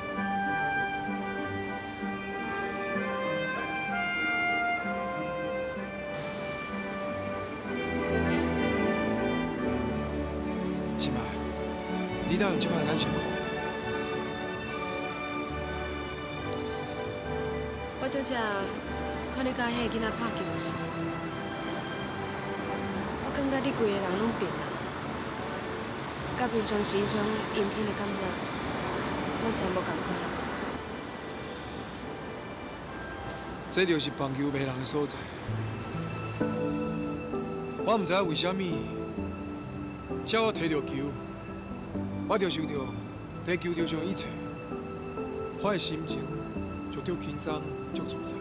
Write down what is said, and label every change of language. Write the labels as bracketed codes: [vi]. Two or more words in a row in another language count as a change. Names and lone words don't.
[nan] 心爱，你哪有这款眼神看？我拄则看你甲迄个囡仔拍球的时阵，我感觉你规个人拢变啊，甲平常时迄种阴天的感觉，完全无共款。这就是棒球迷人的所在。我毋知影为虾米，只要我摕到球，我就想到在球场上一切，我的心情就足轻松、足自在。